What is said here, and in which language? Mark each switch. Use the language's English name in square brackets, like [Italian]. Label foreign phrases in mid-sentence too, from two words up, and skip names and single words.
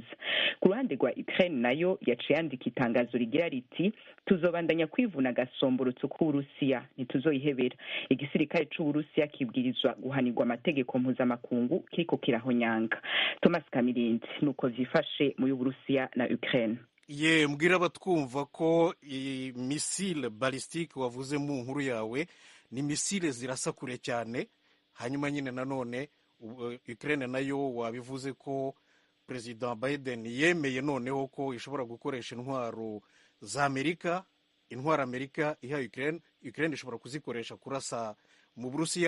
[Rundi] Ku ruhande rwa Ukraine nayo yaciye yandika itangazo rigira riti tuzobandanya kwivuna gasomborotso k'Uburusiya, ntituzoyihebera. Igisirikare c'Uburusiya kibwirizwa guhanirwa amategeko mpuzamakungu kiriko kirahonyanga. Thomas Kamirindi, nuko vyifashe mu y'Uburusiya na Ukraine. [Kinyarwanda] Ye mbwira abatwumva ko misile ballistique wavuze mu nkuru yawe ni misile zirasa kure cyane. Hanyuma nyine nanone Ukraine nayo wabivuze ko Perezida Biden yemeye noneho ko ishobora gukoresha intwaro za Amerika, intwaro Amerika iha Ukraine, Ukraine ishobora kuzikoresha kurasa mu Burusiya.